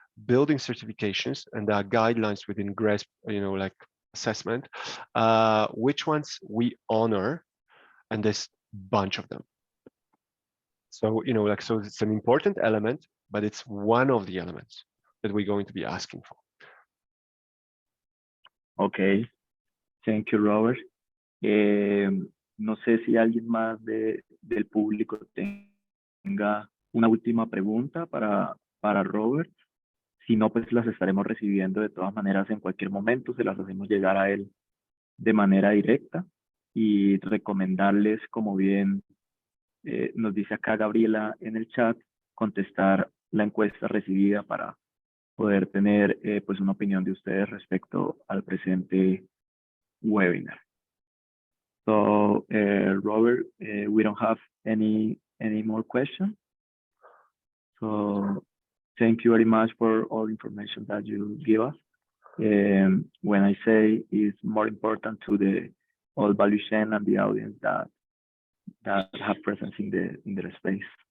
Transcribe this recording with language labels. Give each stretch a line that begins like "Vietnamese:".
English: building certifications, and there are guidelines within GRESB, like assessment, which ones we honor, and there's a bunch of them. So, so it's an important element, but it's one of the elements that we're going to be asking for. Okay, thank you, Robert.
Spanish: No sé si alguien más del público tenga una última pregunta para Robert. Si no, pues las estaremos recibiendo de todas maneras en cualquier momento, se las hacemos llegar a él de manera directa y recomendarles, como bien nos dice acá Gabriela en el chat, contestar la encuesta recibida para poder tener pues una opinión de ustedes respecto al presente webinar.
English: So, Robert, we don't have any more questions. So, thank you very much for all the information that you give us. When I say it's more important to the all value chain and the audience that have presence in the space.